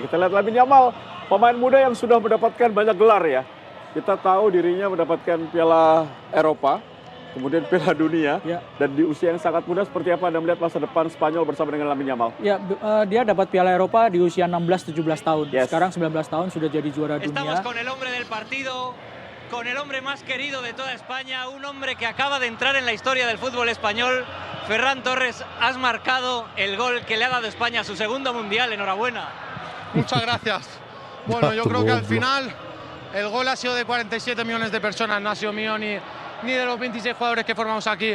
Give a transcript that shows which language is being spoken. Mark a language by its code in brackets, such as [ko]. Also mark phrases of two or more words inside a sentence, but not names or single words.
[id] Kita lihat Lamine Yamal, pemain muda yang sudah mendapatkan banyak gelar ya. Kita tahu dirinya mendapatkan Piala Eropa, kemudian Piala Dunia, dan di usia yang sangat muda seperti apa Anda melihat masa depan Spanyol bersama dengan Lamine Yamal? Ya, dia dapat Piala Eropa di usia 16-17 tahun. Sekarang 19 tahun sudah jadi juara dunia. [es] Estamos con el hombre del partido. Con el hombre más querido de toda España, un hombre que acaba de entrar en la historia del fútbol español. Ferran Torres, has marcado el gol que le ha dado España a su segundo mundial. Enhorabuena. Muchas gracias. Bueno, yo creo que al final el gol ha sido de 47 millones de personas, no ha sido mío ni de los 26 jugadores que formamos aquí.